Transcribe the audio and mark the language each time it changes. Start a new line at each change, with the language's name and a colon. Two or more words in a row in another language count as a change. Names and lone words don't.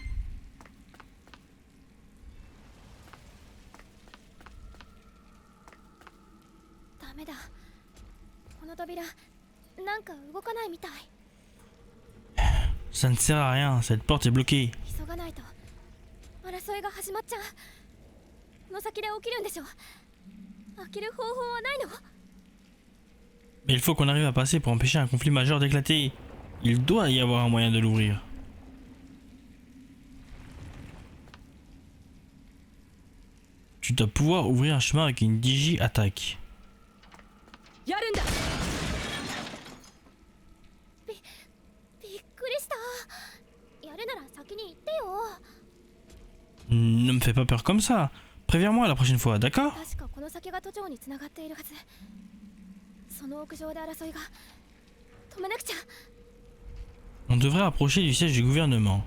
French: Ça ne sert à rien, cette porte est bloquée. Mais il faut qu'on arrive à passer pour empêcher un conflit majeur d'éclater. Il doit y avoir un moyen de l'ouvrir. 「 l'ouvrir.
Japanese: いいか？
French: J'aimerais cependant savoir pourquoi elle possédait déjà les autorisations pour contacter ton Digivice.
Japanese: このままだと争いが起きるんでしょ？
French: Il faut qu'on arrive à passer pour empêcher un conflit majeur d'éclater. Il doit y avoir un moyen de l'ouvrir. Tu dois pouvoir ouvrir un chemin avec une digi attaque.
Japanese: やるんだ。びっくりした。やるなら先に言ってよ。
French: Ne me fais pas peur comme ça. Préviens-moi la prochaine fois, d'accord?
Japanese: 確かこの先が都庁に繋がっているはず。その屋上で争いが止めなくちゃ。
French: On devrait approcher du siège du gouvernement.